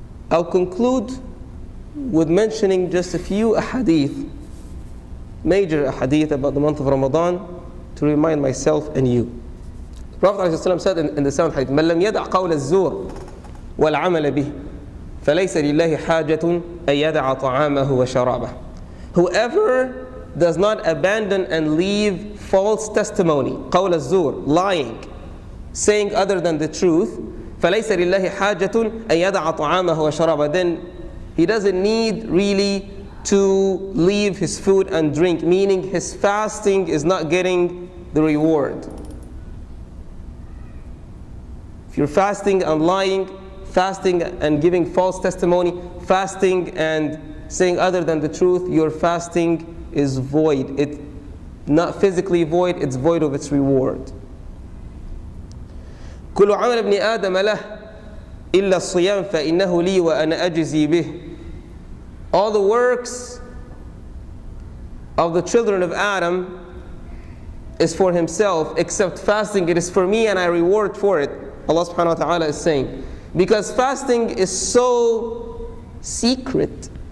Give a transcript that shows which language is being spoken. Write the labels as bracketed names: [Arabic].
[English] I'll conclude with mentioning just a few ahadith, major ahadith about the month of Ramadan, to remind myself and you. The Prophet ﷺ said in the sound hadith, [Arabic] مَنْ لَمْ يَدَعْ قَوْلَ الزُّورِ وَالْعَمَلَ بِهِ فَلَيْسَ لِلَّهِ حَاجَةٌ أَنْ يَدَعَ طَعَامَهُ وَشَرَابَهُ. [English] Whoever does not abandon and leave false testimony, [Arabic] قَوْلَ الزُّورِ, [English] lying, saying other than the truth, [Arabic] فَلَيْسَ لِلَّهِ حَاجَةٌ أَنْ يَدَعَ طَعَامَهُ وَشَرَابَهُ, [English] then he doesn't need really to leave his food and drink, meaning his fasting is not getting the reward. If you're fasting and lying, fasting and giving false testimony, fasting and saying other than the truth, your fasting is void. It's not physically void, it's void of its reward. [Arabic] كل عمل ابن آدم له إلا الصيام فإنه لي وأنا أجزي به. [English] All the works of the children of Adam is for himself, except fasting, it is for me and I reward for it. Allah subhanahu wa ta'ala is saying. Because fasting is so secret.